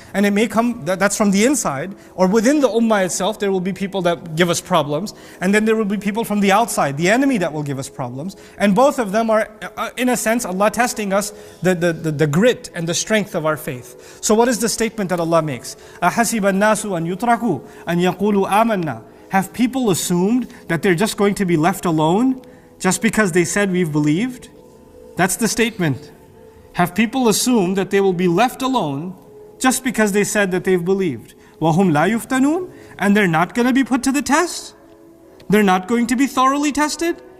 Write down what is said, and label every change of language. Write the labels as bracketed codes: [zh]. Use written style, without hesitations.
[en] And it may come, that's from the inside. Or within the ummah itself, there will be people that give us problems. And then there will be people from the outside, the enemy, that will give us problems. And both of them are, in a sense, Allah testing us, the grit and the strength of our faith. So what is the statement that Allah makes? [ar] أَحَسِبَ النَّاسُ أَن يُتْرَكُوا أَن يَقُولُوا آمَنَّا. [en] Have people assumed that they're just going to be left alone just because they said we've believed? That's the statement. Have people assumed that they will be left alone just because they said that they've believed? [ar] وَهُمْ لَا يُفْتَنُونَ. [en] And they're not going to be put to the test? They're not going to be thoroughly tested?